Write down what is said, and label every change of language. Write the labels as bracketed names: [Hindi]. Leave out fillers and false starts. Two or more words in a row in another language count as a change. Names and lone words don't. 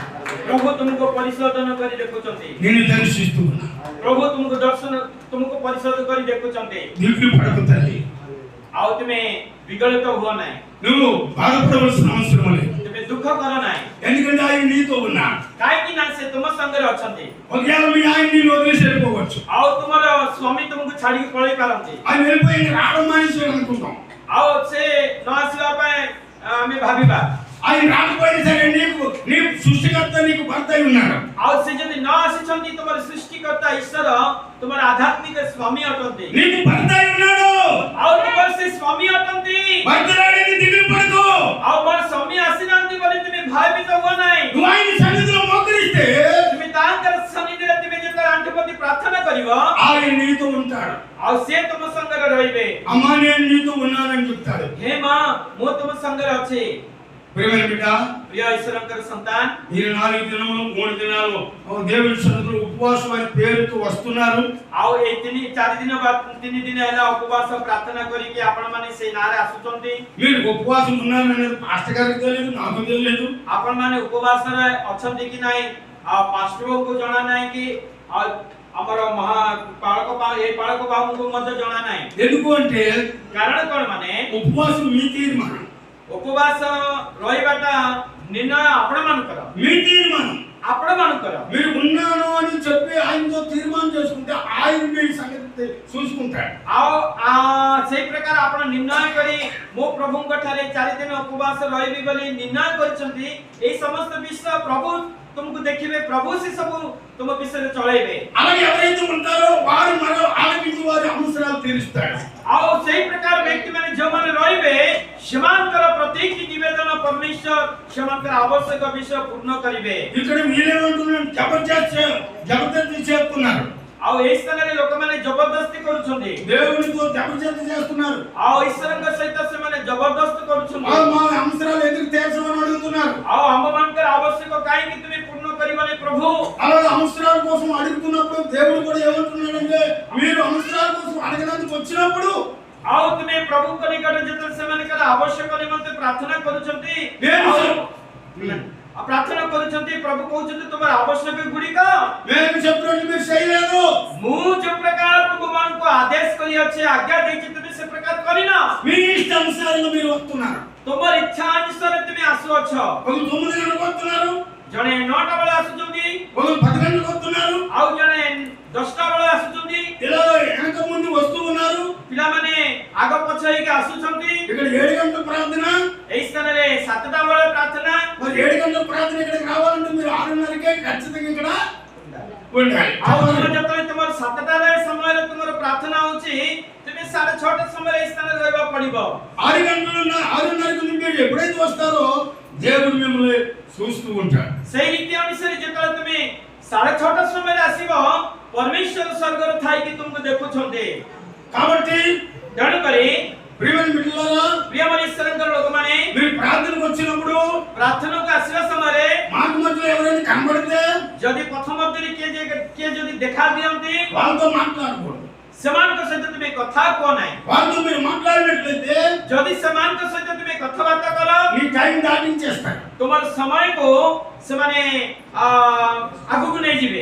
[Odia] ପ୍ରଭୁ ତୁମକୁ ପରିଶୋଧନ କରି ଦେଖୁଛନ୍ତି [Telugu] నిన్ను దర్శిస్తూ ఉన్నాడు. [Odia] ପ୍ରଭୁ ତୁମକୁ ପରିଶୋଧ କରି ଦେଖୁଛନ୍ତି [Telugu] దిగులు పడకు తల్లి. [Odia] ଆଉ ତୁମେ ବିଗଳିତ ହୁଅ ନାହିଁ [Telugu] నువ్వు బాధపడవలసిన అవసరం లేదు. [Odia] ତୁମେ ଦୁଃଖ କର ନାହିଁ [Telugu] ఎందుకంటే ఆయన నీతో ఉన్నాడు. [Odia] କାହିଁକି ନା ସେ ତୁମ ସାଙ୍ଗରେ ଅଛନ୍ତି [Telugu] ఒకవేళ మీ ఆయన నిన్ను వదిలేసి వెళ్ళిపోవచ్చు. [Odia] ଆଉ ତୁମର ସ୍ୱାମୀ ତୁମକୁ ଛାଡିକି ପଳେଇ ପାରନ୍ତି [Telugu] ఆయన వెళ్ళిపోయి రావడం మానేసి అనుకుంటాం. [Odia] ଆଉ ସେ ନ ଆସିବା ପାଇଁ ଆମେ ଭାବିବା [Telugu] ఆయన రాకపోయినా సరే నీకు సృష్టికర్త నీకు భర్త అయి ఉన్నాడు. [Odia] ଆଉ ସେ ଯଦି ନ ଆସିଛନ୍ତି ତୁମର ସୃଷ୍ଟିକର୍ତ୍ତା ଈଶ୍ୱର ତୁମର ଆଧ୍ୟାତ୍ମିକ ସ୍ୱାମୀ ଅଟନ୍ତି [Telugu] నీకు భర్త అయి ఉన్నాడు. [Odia] ଆଉ ତୁମର ସେ ସ୍ୱାମୀ ଅଟନ୍ତି [Telugu] భర్త రాడని దిగులు పడకు. [Odia] ଆଉ ମୋର ସ୍ୱାମୀ ଆସିନାହାନ୍ତି ବୋଲି ତୁମେ ଭୟଭୀତ ହୁଅ ନାହିଁ [Telugu] నువ్వు ఆయన సన్నిధిలో మోకరిస్తే [Odia] ତୁମେ ତାଙ୍କର ସନ୍ନିଧିରେ ତୁମେ ଯେତେବେଳେ ଆଣ୍ଠୁପତି ପ୍ରାର୍ଥନା କରିବ [Telugu] ఆయన నీతో ఉంటాడు. [Odia] ଆଉ ସେ ତୁମ ସାଙ୍ଗରେ ରହିବେ [Telugu] అమ్మా నేను నీతో ఉన్నానని చెప్తాడు. [Odia] ହେ ମା ମୁଁ ତୁମ ସାଙ୍ଗରେ ଅଛି [Telugu] ప్రియమైన బిడ్డ, [Odia] ପ୍ରିୟ ଈଶ୍ୱରଙ୍କର ସନ୍ତାନ [Telugu] ఈ 4 దినములు 3 దినాలు దేవుని సన్నిధిలో ఉపవాసం అనే పేరుతో వస్తున్నారు. [Odia] ଆଉ ଏଇ 3-4 ଦିନ ବା 3 ଦିନ ହେଲା ଉପବାସ ପ୍ରାର୍ଥନା କରିକି ଆପଣ ମାନେ ସେଇ ନାଁରେ ଆସୁଛନ୍ତି [Telugu] మీరు ఉపవాసం ఉన్నారనేది పాస్టర్ గారికి తెలియదు, నాకు తెలియదు. [Odia] ଆପଣ ମାନେ ଉପବାସରେ ଅଛନ୍ତି କି ନାହିଁ ଆଉ ପାଷ୍ଟରଙ୍କୁ ଜଣା ନାହିଁ କି ଆଉ ଆମର ଏଇ ପାଳକ ବାବୁଙ୍କୁ ମଧ୍ୟ ଜଣା ନାହିଁ [Telugu] ఎందుకు అంటే [Odia] କାରଣ କଣ ମାନେ [Telugu] ఉపవాసం మీ తీర్మానం. [Odia] ଉପବାସ ରହିବାଟା ନିର୍ଣ୍ଣୟ ଆପଣମାନଙ୍କର [Telugu] మీ తీర్మానం. [Odia] ଆପଣମାନଙ୍କର [Telugu] మీరు ఉన్నాను అని చెప్పి ఆయనతో తీర్మానం చేసుకుంటే ఆయన మీ సంగతి చూసుకుంటాడు. [Odia] ଆଉ ସେଇ ପ୍ରକାର ଆପଣ ନିର୍ଣ୍ଣୟ କରି ମୋ ପ୍ରଭୁଙ୍କ ଠାରେ 4 ଦିନ ଉପବାସ ରହିବି ବୋଲି ନିର୍ଣ୍ଣୟ କରିଛନ୍ତି ଏଇ ସମସ୍ତ ବିଷୟ ପ୍ରଭୁ ତୁମକୁ ଦେଖିବେ ପ୍ରଭୁ ସେ ସବୁ ତୁମ ବିଷୟରେ ଚଳେଇବେ [Telugu] అలాగే ఎవరైతే ఉంటారో వారు మరో ఆలకించి వారి అవసరాలు తీరుస్తాడు. [Odia] ଆଉ ସେଇ ପ୍ରକାର ବ୍ୟକ୍ତି ମାନେ ଯେଉଁମାନେ ରହିବେ ସେମାନଙ୍କର ପ୍ରତ୍ୟେକ ନିବେଦନ ପରମେଶ୍ୱର ସେମାନଙ୍କର ଆବଶ୍ୟକ ବିଷୟ ପୂର୍ଣ୍ଣ କରିବେ [Telugu] ఇక్కడ వీళ్ళేమంటున్నారు, జబర్దస్తి చేస్తున్నారు. [Odia] ଆଉ ଏଇ ସ୍ଥାନରେ ଲୋକମାନେ ଜବରଦସ୍ତି କରୁଛନ୍ତି [Telugu] దేవునితో జబర్దస్తి చేస్తున్నారు. [Odia] ଆଉ ଈଶ୍ୱରଙ୍କ ସହିତ ସେମାନେ ଜବରଦସ୍ତ କରୁଛନ୍ତି [Telugu] మా అవసరాలు ఎందుకు తీర్చమని అడుగుతున్నారు. [Odia] ଆଉ ଆମମାନଙ୍କର ଆବଶ୍ୟକ କାହିଁକି ତୁମେ ପୂର୍ଣ୍ଣ କରିବନି ପ୍ରଭୁ [Telugu] అలాగే అవసరాల కోసం అడుగుతున్నప్పుడు దేవుడు కూడా ఏమంటున్నాడంటే మీరు అవసరాల కోసం అడగడానికి వచ్చినప్పుడు [Odia] ଆଉ ତୁମେ ପ୍ରଭୁଙ୍କ ନିକଟରେ ଯେତେବେଳେ ସେମାନଙ୍କର ଆବଶ୍ୟକ ନିମନ୍ତେ ପ୍ରାର୍ଥନା କରୁଛନ୍ତି ପ୍ରାର୍ଥନା କରୁଛନ୍ତି ପ୍ରଭୁ କହୁଛନ୍ତି ତୁମର ଆବଶ୍ୟକ ଗୁଡ଼ିକ [Telugu] నేను చెప్పినట్టు మీరు చేయలేదు [Odia] ମୁଁ ଯୋଉ ପ୍ରକାର ତୁମମାନଙ୍କୁ ଆଦେଶ କରିଅଛି ଆଜ୍ଞା ଦେଇଛି ତୁମେ ସେ ପ୍ରକାର କରିନ [Telugu] మీ ఇష్టానుసారంగా మీరు వస్తున్నారు [Odia] ତୁମର ଇଚ୍ଛା ଅନୁସାରେ ତୁମେ ଆସୁଅଛ [Telugu] ఒక 9 గంటలకు వస్తున్నారు [Odia] ଜଣେ 9ଟା ବେଳେ ଆସୁଛନ୍ତି [Telugu] ఒక 10 గంటలకు వస్తున్నారు [Odia] ଆଉ ଜଣେ 10ଟା ବେଳେ ଆସୁଛନ୍ତି [Telugu] ఇలా వెనక ముందు వస్తూ ఉన్నారు [Odia] ପିଲାମାନେ ଆଗ ପଛ ହେଇକି ଆସୁଛନ୍ତି [Telugu] ఇక్కడ 7 గంటల ప్రార్థన [Odia] ଏହି ସ୍ଥାନରେ 7ଟା ବେଳେ ପ୍ରାର୍ଥନା [Telugu] మరి 7 గంటల ప్రార్థన ఇక్కడికి రావాలంటే మీరు 6:30కే ఖచ్చితంగా ఇక్కడ ఉండాలి [Odia] ଆଉ ତୁମେ ଯେତେବେଳେ ତୁମର 7ଟାରେ ସମୟରେ ତୁମର ପ୍ରାର୍ଥନା ହଉଛି ତୁମେ 6:30 ସମୟରେ ଏହି ସ୍ଥାନରେ ରହିବାକୁ ପଡିବ [Telugu] 6 గంటల 6:30కు మీరు ఎప్పుడైతే వస్తారో దేవుడు మిమ్మల్ని చూస్తూ ఉంటాడు [Odia] ସେଇ ନୀତି ଅନୁସାରେ ଯେତେବେଳେ ତୁମେ 6:30 ସମୟରେ ଆସିବ ପରମେଶ୍ୱର ସ୍ୱର୍ଗରେ ଥାଇକି ତୁମକୁ ଦେଖୁଛନ୍ତି [Telugu] కాబట్టి [Odia] ତେଣୁକରି [Telugu] ప్రియమైన బిడ్డలారా [Odia] ପ୍ରିୟମଣି ଈଶ୍ୱରଙ୍କର ଲୋକମାନେ [Telugu] మీరు ప్రార్థనకు వచ్చినప్పుడు [Odia] ପ୍ରାର୍ଥନାକୁ ଆସିବା ସମୟରେ [Telugu] మాకు మధ్యలో ఎవరైనా కనబడితే [Odia] ଯଦି ପଥ ମଧ୍ୟରେ କିଏ ଯଦି ଦେଖା ଦିଅନ୍ତି [Telugu] వాళ్ళతో మాట్లాడకూడదు [Odia] ସେମାନଙ୍କ ସହିତ ତୁମେ କଥା କୁହ ନାହିଁ [Telugu] వాళ్ళతో మీరు మాట్లాడినట్లయితే [Odia] ଯଦି ସେମାନଙ୍କ ସହିତ ତୁମେ କଥାବାର୍ତ୍ତା କର [Telugu] మీ టైం దాటించేస్తారు [Odia] ତୁମର ସମୟକୁ ସେମାନେ ଆଗକୁ ନେଇଯିବେ